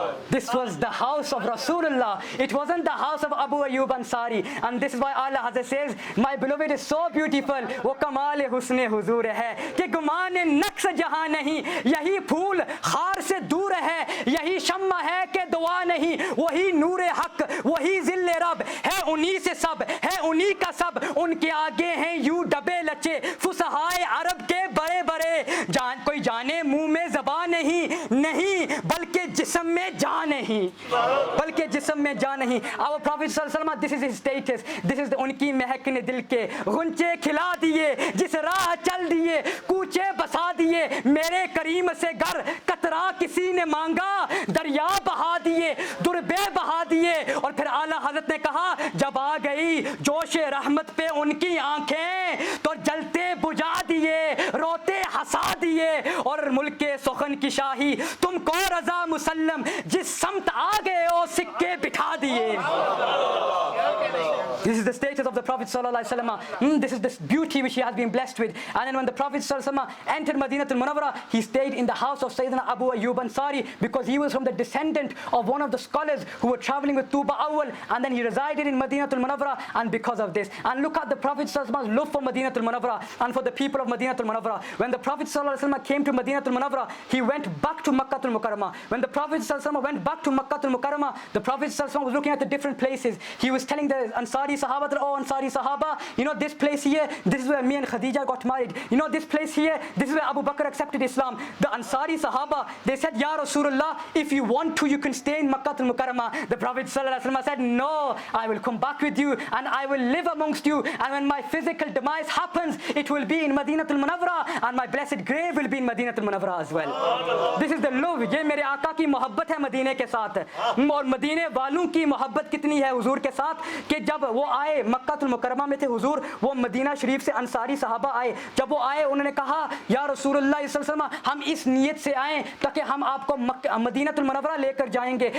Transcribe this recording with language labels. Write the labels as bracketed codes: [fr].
[en] This was the house of Rasulullah. It wasn't the house of Abu Ayyub Ansari. And this is why Allah Hazrat says, my beloved is so beautiful. [ur] وہ کمال حسن حضور ہے کہ گمان نقص جہاں نہیں, یہی پھول خار سے دور ہے, یہی شمع ہے کہ دعا نہیں, وہی نور حق, وہی ذل رب ہے, انہی سے سب ہے, انہی کا سب. ان کے آگے ہیں یوں ڈبے لچے فصحائے عرب کے بڑے بڑے, کوئی جانے منہ میں زبان نہیں بلکہ جسم میں جان نہیں, بلکہ جسم میں جان نہیں. [en] Our Prophet صلی اللہ علیہ وسلم, this is [ur] his status, this is ان کی مہک نے دل کے غنچے کھلا دیے, جس راہ چل دیے کوچے بسا دیے. میرے کریم سے گر قطرہ کسی نے مانگا, دریا بہا دیے دربے بہا دیے. اور پھر اعلیٰ حضرت نے کہا جب آ گئی جوش رحمت پہ ان کی آنکھیں تو جلتے بجھا دیے, روتے ہنسا دیے. اور ملک سخن کی شاہی تم کو رضا مسلم, جس سمت آ گئے ہو سکے بٹھا دیے. [en] This is the status of the Prophet sallallahu alaihi wasallam. This is this beauty which he has been blessed with. And then when the Prophet sallallahu alaihi wasallam entered Madinah al-Munawwarah, he stayed in the house of Sayyidina Abu Ayyub Ansari because he was from the descendant of one of the scholars who were traveling with Tuba Awwal, and then he resided in Madinah al-Munawwarah. And because of this, and look at the Prophet sallallahu alaihi wasallam's love for Madinah al-Munawwarah and for the people of Madinah al-Munawwarah. When the Prophet sallallahu alaihi wasallam came to Madinah al-Munawwarah, he went back to Makkah al-Mukarramah. When the Prophet sallallahu alaihi wasallam went back to Makkah al-Mukarramah, the Prophet sallallahu alaihi wasallam was looking at the different places. He was telling the Ansari Sahabat, oh Ansari Sahaba, you know this place here, this is where me and Khadija got married. You know this place here, this is where Abu Bakr accepted Islam. The Ansari Sahaba, they said, Ya Rasulullah, if you want to, you can stay in Makkah al-Mukarramah. The Prophet ﷺ said, no, I will come back with you and I will live amongst you. And when my physical demise happens, it will be in Madinatul Munawwara, and my blessed grave will be in Madinatul Munawwara as well. This is the love. [ur] یہ میرے آقا کی محبت ہے مدینے کے ساتھ. اور مدینے والوں کی محبت کتنی ہے حضور کے ساتھ کہ جب وہ آئے مکہ المکرمہ میں تھے حضور, وہ مدینہ شریف سے انصاری صحابہ آئے. جب وہ آئے انہوں نے کہا یا رسول اللہ صلی اللہ علیہ وسلم, ہم اس نیت سے آئیں تاکہ ہم آپ کو مدینہ المنورہ لے کر جائیں گے.